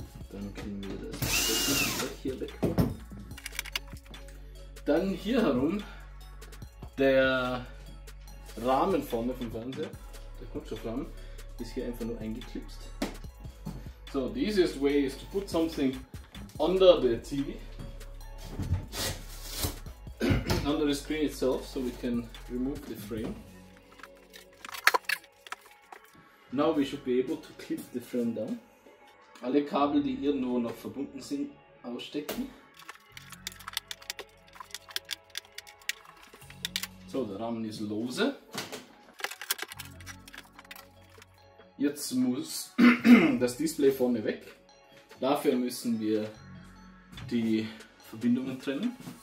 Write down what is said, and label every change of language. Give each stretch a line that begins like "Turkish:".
German: Dann können wir das hier weg. Dann hier herum der Rahmen vorne vom Fernseher, der Kunststoffrahmen, ist hier einfach nur eingeklipst.
English: So, the easiest way is to put something under the TV, under the screen itself, so we can remove the frame. Now we should be able to clip the frame down.
German: Alle Kabel, die irgendwo noch verbunden sind, ausstecken. So, der Rahmen ist lose. Jetzt muss das Display vorne weg. Dafür müssen wir die Verbindungen trennen.